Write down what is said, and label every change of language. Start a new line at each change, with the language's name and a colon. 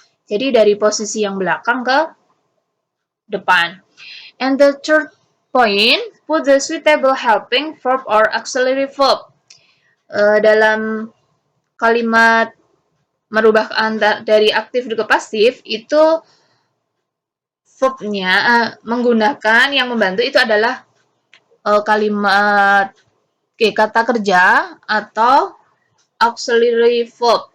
Indonesian: Jadi dari posisi yang belakang ke depan.
English: And the third point, put the suitable helping verb or auxiliary verb.
Indonesian: Dalam kalimat merubah dari aktif ke pasif itu verbnya menggunakan yang membantu itu adalah kalimat kata kerja atau auxiliary verb.